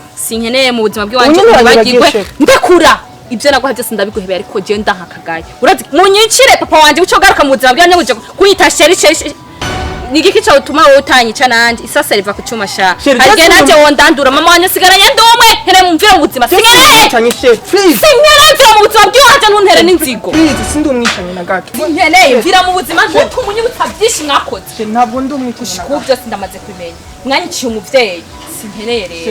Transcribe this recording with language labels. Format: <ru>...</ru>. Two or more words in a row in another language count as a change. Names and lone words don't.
<rn>sinkeneye mu buzima bw'iwanje bagirwe ndakura ibyo naguha byose ndabiguhebeye ariko je ndankakagaye urazi munyicire papa wanje uco garuka mu buzima bw'iwanje guje kuyita sheri nigiki cyo utuma wowe utanyica nandi isasa riva ku cyuma sha arige nanje wondandura mama wanje sigaranye ndumwe here mumvira mu buzima sinkeneye tanyishe please sinkeneye mu buzima bw'iwanje ntuntere n'inzigo please sindi umwicanye na gato sinkeneye mvira mu buzima nkuko umunyibutsa byinshi mwakoze ntabwo ndi umwicanye na gato byose ndamaze kubimenya mwanyiciye umuvyeyi sinkeneye rero</rn>